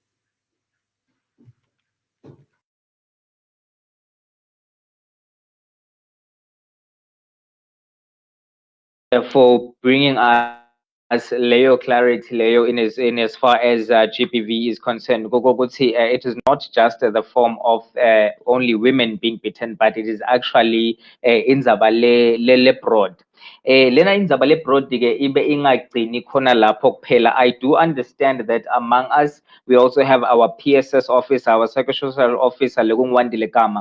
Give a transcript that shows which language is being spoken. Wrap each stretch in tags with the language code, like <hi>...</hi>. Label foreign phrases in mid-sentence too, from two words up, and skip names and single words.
<en>For bringing us Leo clarity, Leo, in as far as GPV is concerned, it is not just the form of only women being beaten, but it is actually</en> <ss>indzaba le</ss> <en>broad.</en> <ss>Lena indzaba le broad ke ibe ingagcini khona lapho kuphela.</ss> <en>I do understand that among us we also have our PSS officer, our psychosocial officer lekungwandile Gama.</en>